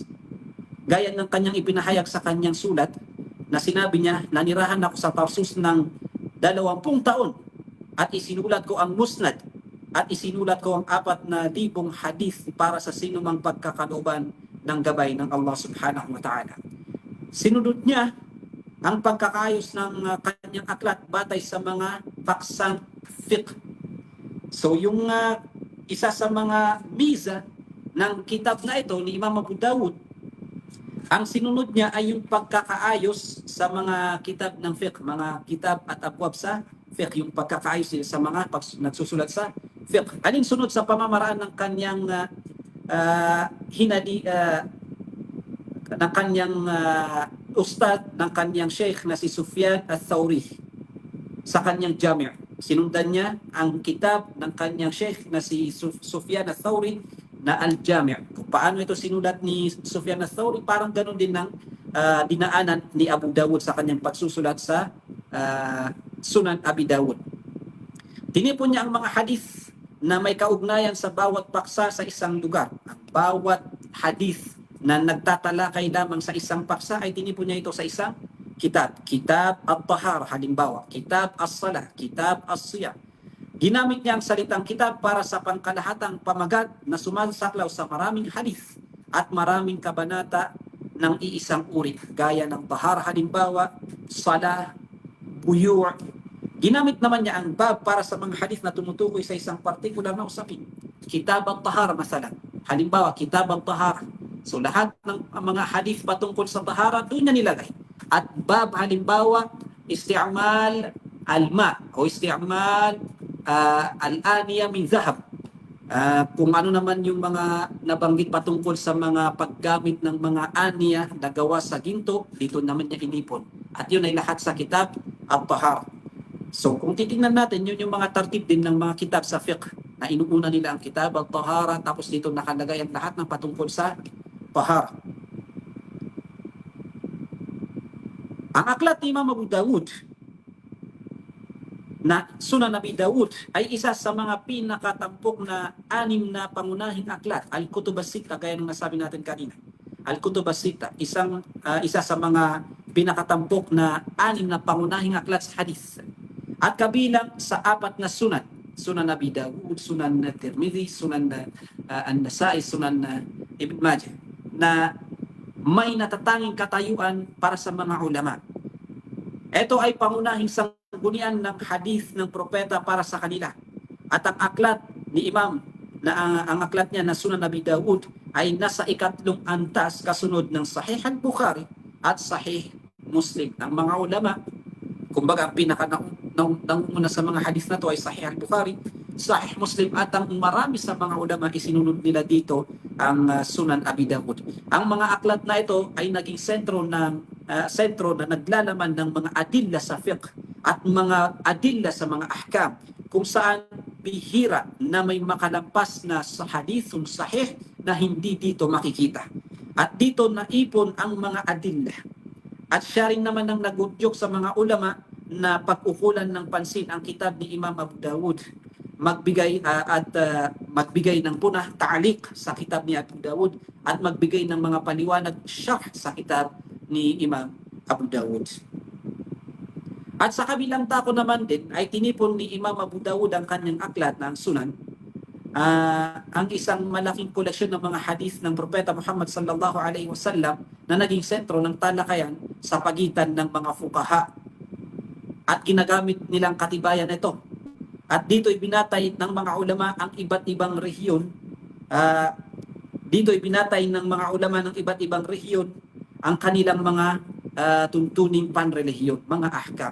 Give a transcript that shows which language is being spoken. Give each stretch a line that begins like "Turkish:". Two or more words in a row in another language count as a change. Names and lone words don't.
Filipino: Gaya ng kanyang ipinahayag sa kanyang sulat na sinabi niya, nanirahan ako sa Tarsus ng 20 taon at isinulat ko ang Musnad at isinulat ko ang 4,000 hadith para sa sinumang pagkakalooban ng gabay ng Allah
Arabic: سبحانه وتعالى.
Filipino: Sinunod niya ang pagkakayos ng kanyang aklat batay sa mga paksang fiqh. So yung isa sa mga miza ng kitab na ito ni Imam Abu Dawud, ang sinunod niya ay yung pagkakaayos sa mga kitab ng fiqh, mga kitab at abwab sa fiqh, yung pagkakaayos niya sa mga nagsusulat sa fiqh. Alin sunod sa pamamaraan ng kanyang ng kanyang ustad, ng kanyang sheikh na si Sufyan al-Thawri sa kanyang jami'. Sinundan niya ang kitab ng kanyang sheikh na si Sufyan al-Thawri na al-Jami'. Kung paano ito sinulat ni Sufyan al-Thawri, parang ganun din ng dinaanan ni Abu Dawud sa kanyang pagsusulat sa Sunan Abi Dawud. Tinipon niya ang mga hadith na may kaugnayan sa bawat paksa sa isang lugar. Ang bawat hadith na nagtatalakay lamang sa isang paksa ay tinipon niya ito sa isang kitab. Kitab at-Tahara, halimbawa. Kitab as-Salah, Kitab as-Siyam. Ginamit niya ang salitang kitab para sa pangkalahatang pamagat na sumasaklaw sa maraming hadith at maraming kabanata ng iisang uri, gaya ng Tahara, halimbawa, Salah, Buyu'. Ginamit naman niya ang bab para sa mga hadith na tumutukoy sa isang partikular na usapin. Kitab at-Tahara, masalan. Halimbawa, Kitab at-Tahara. So lahat ng mga hadith patungkol sa tahara doon niya nilagay. At bab, halimbawa,
Arabic: استعمال الماء o استعمال الآنية من الذهب.
Filipino: Kung ano naman yung mga nabanggit patungkol sa mga paggamit ng mga aniya na gawa sa ginto, dito naman niya inipon. At yun ay lahat sa kitab at-Tahara. So kung titingnan natin, yun yung mga tartib din ng mga kitab sa fiqh na inuuna nila ang kitab at-Tahara, tapos dito nakalagay ang lahat ng patungkol sa tahara. Ang aklat ni Imam Abu Dawud na Sunan Abi Dawud ay isa sa mga pinakatampok na 6 na pangunahing aklat. Al-Kutub as-Sitta, gaya ng nasabi natin kanina. Al-Kutub as-Sitta, isa sa mga pinakatampok na 6 na pangunahing aklat sa hadith. At kabilang sa 4 na sunan. Sunan Abi Dawud, Sunan Tirmidhi, Sunan An-Nasa'i, Sunan Ibn Majah, na may natatanging katayuan para sa mga ulama. Ito ay pangunahing sanggunian ng hadith ng propeta para sa kanila. At ang aklat ni Imam, ang aklat niya na Sunan Abi Dawud ay nasa 3 antas kasunod ng Sahih al-Bukhari at Sahih Muslim. Ang mga ulama, kumbaga ang pinaka-nanguna sa mga hadith na to ay Sahih al-Bukhari, Sahih Muslim, at ang marami sa mga ulama isinunod nila dito ang Sunan Abi Dawud. Ang mga aklat na ito ay naging sentro na naglalaman ng mga adilla sa fiqh at mga adilla sa mga ahkam, kung saan bihira na may makalampas na sa
Arabic: حديث صحيح
Filipino: na hindi dito makikita. At dito naipon ang mga adilla. At siya rin naman ang nagudyok sa mga ulama na pag-ukulan ng pansin ang kitab ni Imam Abu Dawud, magbigay ng punah, ta'liq sa kitab ni Abu Dawud, at magbigay ng mga paliwanag, syarh sa kitab ni Imam Abu Dawud. At sa kabilang tako naman din ay tinipon ni Imam Abu Dawud ang kanyang aklat na ang Sunan, ang isang malaking koleksyon ng mga hadith ng Propeta Muhammad
Arabic: صلى الله عليه وسلم
Filipino: na naging sentro ng talakayan sa pagitan ng mga fuqaha, at ginagamit nilang katibayan ito. At dito ibinatay ng mga ulama ang iba't ibang rehiyon. Dito ibinatay ng mga ulama ng iba't ibang rehiyon ang kanilang mga tuntuning panrelihiyon, mga ahkam.